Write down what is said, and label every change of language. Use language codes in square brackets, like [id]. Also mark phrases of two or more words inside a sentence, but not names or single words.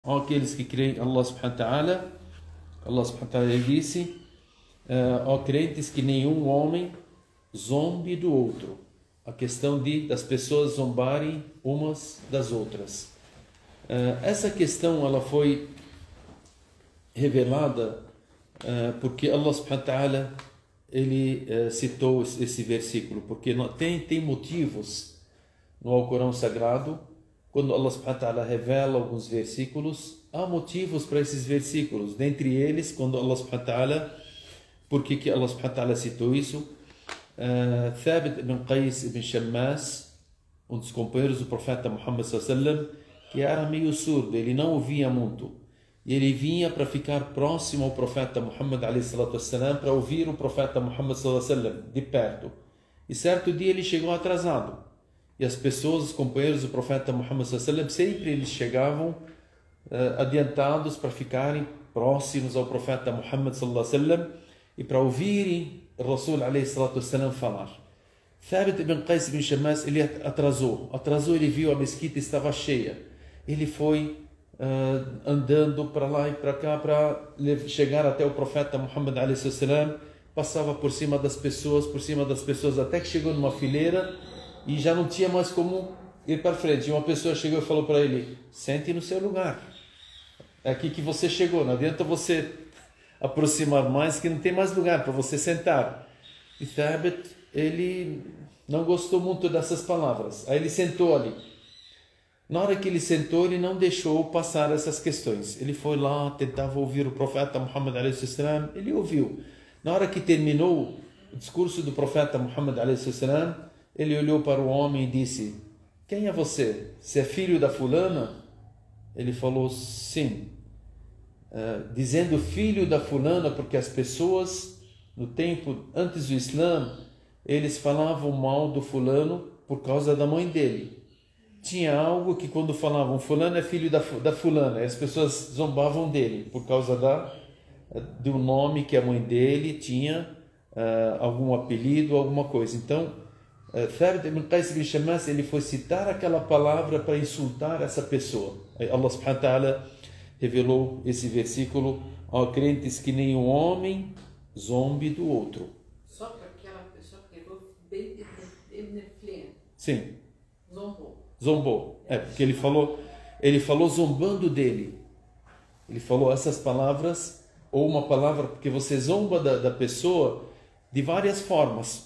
[pt] Ó aqueles que creem em [ar] الله سبحانه وتعالى [pt] disse, ó crentes, que nenhum homem zombe do outro. A questão das pessoas zombarem umas das outras. Essa questão ela foi revelada porque [ar] الله سبحانه وتعالى [pt] ele citou esse versículo, porque tem motivos no Alcorão Sagrado. Quando [ar] الله سبحانه وتعالى [pt] revela alguns versículos, há motivos para esses versículos. Dentre eles, quando [ar] الله سبحانه وتعالى, [pt] por que [ar] الله سبحانه وتعالى [pt] citou isso? Thabit ibn Qais ibn Shammas, um dos companheiros do profeta Muhammad [ar] صلى الله عليه وسلم, [pt] que era meio surdo, ele não ouvia muito. E ele vinha para ficar próximo ao profeta Muhammad [ar] عليه الصلاة والسلام, [pt] para ouvir o profeta Muhammad [ar] صلى الله عليه وسلم [pt] de perto. E certo dia ele chegou atrasado. E as pessoas, os companheiros do profeta Muhammad [ar] صلى الله عليه وسلم, [pt] sempre eles chegavam adiantados para ficarem próximos ao profeta Muhammad [ar] صلى الله عليه وسلم [pt] e para ouvirem o Rasul [ar] عليه الصلاة والسلام [pt] falar. Thabit ibn Qais ibn Shammas, ele atrasou, ele viu a mesquita estava cheia. Ele foi andando para lá e para cá para chegar até o profeta Muhammad [ar] عليه الصلاة والسلام, [pt] passava por cima das pessoas, até que chegou numa fileira e já não tinha mais como ir para frente. E uma pessoa chegou e falou para ele: sente no seu lugar, é aqui que você chegou, não adianta você aproximar mais, que não tem mais lugar para você sentar. E Thabit, ele não gostou muito dessas palavras, aí ele sentou ali. Na hora que ele sentou, ele não deixou passar essas questões. Ele foi lá, tentava ouvir o profeta Muhammad [ar] عليه وسلم, [pt] ele ouviu. Na hora que terminou o discurso do profeta Muhammad [ar] عليه وسلم, [pt] ele olhou para o homem e disse: quem é você? Você é filho da fulana? Ele falou: sim. Dizendo filho da fulana, porque as pessoas no tempo antes do Islã, eles falavam mal do fulano por causa da mãe dele. Tinha algo que quando falavam fulano é filho da fulana, as pessoas zombavam dele por causa do nome que a mãe dele tinha, algum apelido, alguma coisa. Então Thabit ibn Qais ibn Shammas, ele foi citar aquela palavra para insultar essa pessoa. Aí [ar] الله سبحانه وتعالى [pt] revelou esse versículo: ó crentes, que nenhum homem zombe do outro. Só para aquela pessoa que pegou bem beneficente. Sim. Zombou. Porque ele falou zombando dele. Ele falou essas palavras, ou uma palavra, porque você zomba da pessoa de várias formas.